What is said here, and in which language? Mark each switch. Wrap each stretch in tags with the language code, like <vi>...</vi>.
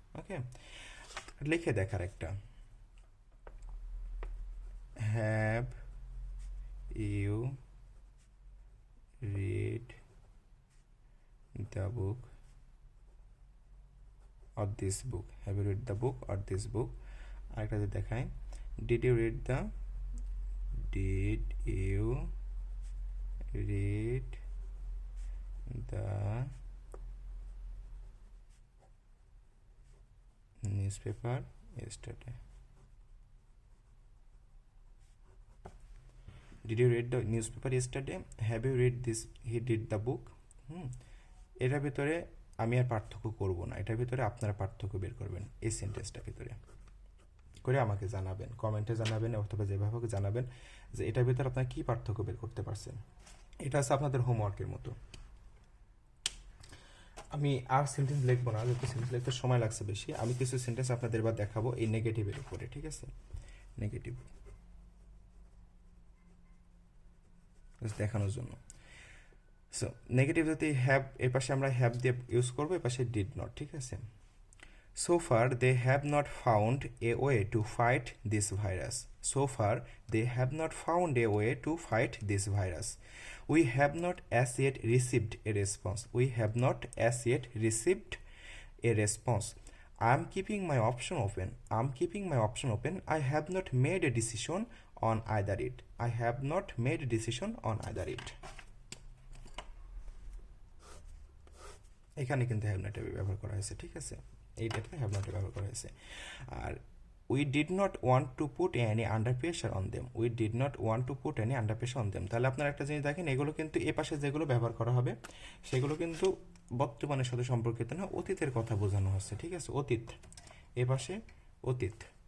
<en>okay,</en> <bn>লিখে দেখার একটা,</bn> <en>Have you read the book or this book, have you read the book or this book.</en> <bn>আরেকটা যদি দেখায়,</bn> <en>Did you read the, did you read the newspaper yesterday, did you read the newspaper yesterday, have you read this, he did the book।</en> <bn>এটার ভিতরে আমি আর পার্থক্য করব না, এটার ভিতরে আপনারা পার্থক্য বের করবেন এই সেন্টেন্সটার ভিতরে করে আমাকে জানাবেন, কমেন্টে জানাবেন অথবা যেভাবে হোক জানাবেন যে এটার ভিতরে আপনারা কী পার্থক্য বের করতে পারছেন। এটা আছে আপনাদের হোমওয়ার্কের মতো। আমি আর সেন্টেন্স লিখবো না, যেহেতু সেন্টেন্স লিখতে সময় লাগছে বেশি। আমি কিছু সেন্টেন্স আপনাদের এবার দেখাবো এই নেগেটিভের উপরে, ঠিক আছে, নেগেটিভ দেখানোর জন্য। সো নেগেটিভ যদি হ্যাভ, এর পাশে আমরা হ্যাভ দিয়ে ইউজ করবো, এর পাশে ডিড নট, ঠিক আছে।</bn> <en>So far, they have not found a way to fight this virus. So far, they have not found a way to fight this virus. We have not as yet received a response. We have not as yet received a response. I'm keeping my option open. I'm keeping my option open. I have not made a decision on either it. I have not made a decision on either it.</en> <bn>এখানে কিন্তু have not ব্যবহার করা হয়েছে, ঠিক আছে, এইটাতে have not ব্যবহার করা হয়েছে।</bn> <en>আর we did not want to put any under pressure on them, we did not want to put any under pressure on them.</en> <bn>তাহলে আপনারা একটা জিনিস দেখেন, এগুলো কিন্তু এ পাশে যেগুলো ব্যবহার করা হবে সেগুলো কিন্তু বর্তমানের সাথে সম্পর্কিত না, অতীতের কথা বোঝানো হচ্ছে, ঠিক আছে, অতীত, এ পাশে অতীত,</bn>